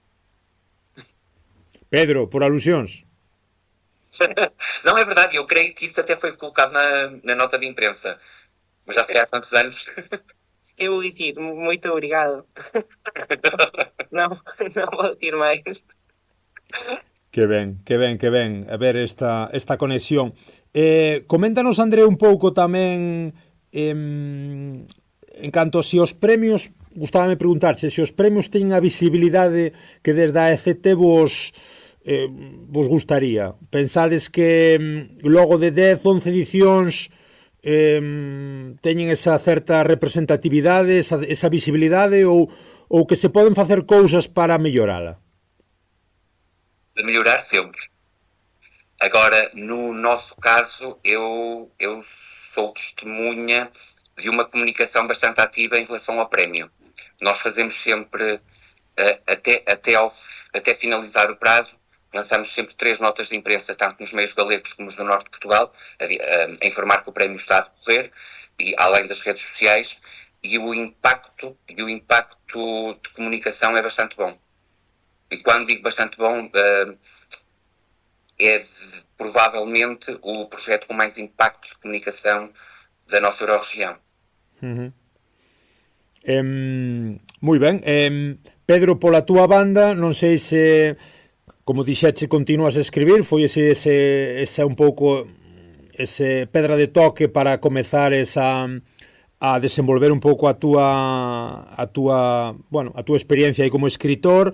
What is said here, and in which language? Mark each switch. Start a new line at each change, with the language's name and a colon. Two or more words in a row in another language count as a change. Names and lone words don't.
Galician: Pedro, por alusións.
Portuguese: Não, é verdade, eu creio que isso até foi colocado na nota de imprensa, mas já foi há tantos anos. Eu vou dizer, muito obrigado. não vou dizer máis.
Galician: Que ben, a ver esta conexión. Coméntanos, André, un pouco tamén en canto a se os premios, gustábame preguntarche, se os premios teñen a visibilidade que desde a ECT vos gustaría. Pensades que logo de 10, 11 edicións teñen esa certa representatividade, esa visibilidade, ou que se poden facer cousas para mellorala?
Portuguese: De melhorar sempre. Agora, no nosso caso, eu sou testemunha de uma comunicação bastante ativa em relação ao prémio. Nós fazemos sempre, até finalizar o prazo, lançamos sempre 3 notas de imprensa, tanto nos meios galegos como nos do norte de Portugal, a informar que o prémio está a decorrer, e além das redes sociais, e o impacto de comunicação é bastante bom. E quando digo bastante bom, é provavelmente o projeto com mais impacto de comunicação da nossa Eurorregião.
Galician: Moi ben. Pedro, pola túa banda, non sei se como dixeche, continuas a escribir, foi ese un pouco ese pedra de toque para comezar a desenvolver un pouco a túa experiencia aí como escritor.